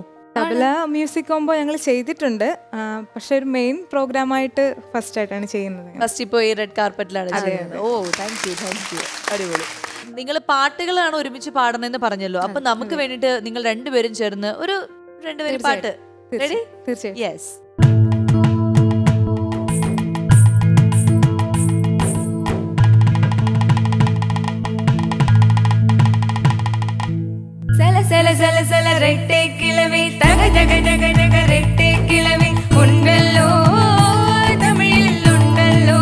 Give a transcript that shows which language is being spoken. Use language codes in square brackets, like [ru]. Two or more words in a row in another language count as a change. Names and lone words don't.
[ml] തബല [en] music combo [ml] ഞങ്ങൾ ചെയ്തിട്ടുണ്ട്, പക്ഷെ ഒരു [en] main program [ml] ആയിട്ട് ഫസ്റ്റ് ആയിട്ടാണ് ചെയ്യുന്നത്. ഫസ്റ്റ് ഇപ്പോൾ ഈ [en] red carpet [ml] ചെയ്യുന്നത്. ഓ, [en] thank you. [ml] അടിപൊളി. നിങ്ങൾ പാട്ടുകളാണ് ഒരുമിച്ച് പാടുന്നതെന്ന് പറഞ്ഞല്ലോ, അപ്പൊ നമുക്ക് വേണ്ടിട്ട് നിങ്ങൾ രണ്ടുപേരും ചേർന്ന് ഒരു 2 പേര് പാട്ട് റെഡി? തീർച്ചയായും. യെസ്. [ta] செல செல செல ரெட்டை கிழவி தக ஜக ஜக ஜக ரெட்டை கிழவி உண்களோ தமிழில் உண்களோ